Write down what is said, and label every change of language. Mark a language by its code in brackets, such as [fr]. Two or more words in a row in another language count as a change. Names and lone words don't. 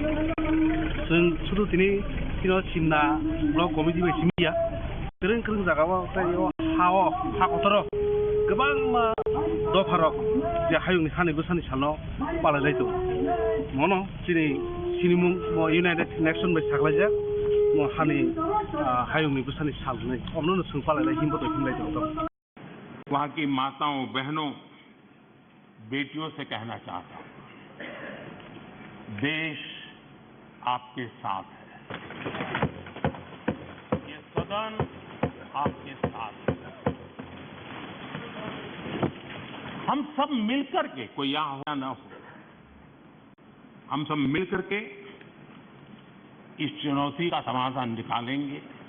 [brx] जों सुदु दिनै किनो सिमना ब्लक कमिटि बे सिमिया गोरों गोरों जागाव तायो हाव हाकतर गोबां दफारक जे हायुंनि हानि बोसोरनि सालनो पालायनाय दं मनो दिनै सिनिमुं इउनाइटेड नेशन बाय साग्लायजा म हानि हायुंनि बोसोरनि सालजों अमनो जों पालायनाय हिमबो हिमलाय दं [hi] वहाँ की माताओं बहनों बेटियों से कहना चाहता हूँ देश आपके साथ है ये सदन आपके साथ है हम सब मिलकर के कोई यहाँ हो या ना हो हम सब मिलकर के इस चुनौती का समाधान निकालेंगे